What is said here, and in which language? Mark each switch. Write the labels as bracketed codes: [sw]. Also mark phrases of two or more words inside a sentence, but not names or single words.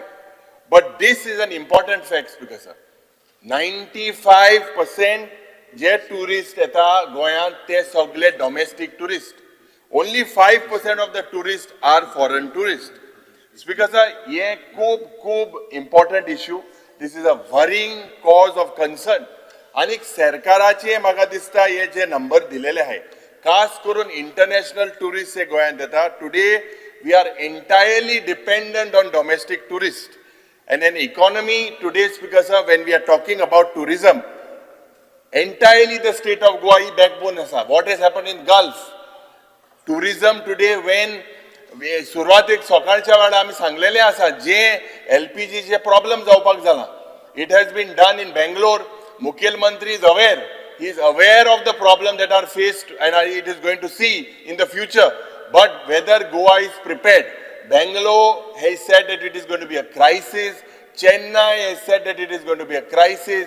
[en] But this is an important fact because 95% [kok] जे tourists eta Goyan te sagle [en] domestic tourists. Only 5% of the tourists are foreign tourists. It's because ye खूप important issue. This is a worrying cause of concern. [kok] आणि सरकाराचे म्हाका दिसता हे जे नंबर दिलेले आहे खास करून [en] international tourist [kok] हे गोंयांत येता [en] today we are entirely dependent on domestic tourist and an economy today because when we are talking about tourism entirely the state of Goa is backbone asa. What has happened in Gulf tourism today when [kok] सुरवातेक सकाळच्या वेळा आमी सांगलेले आसा जे LPG चे प्रॉब्लेम जावपाक जाला [en] it has been done in Bangalore. Mukhyamantri is aware. He is aware of the problems that are faced and it is going to see in the future. But whether Goa is prepared, Bangalore has said that it is going to be a crisis. Chennai has said that it is going to be a crisis.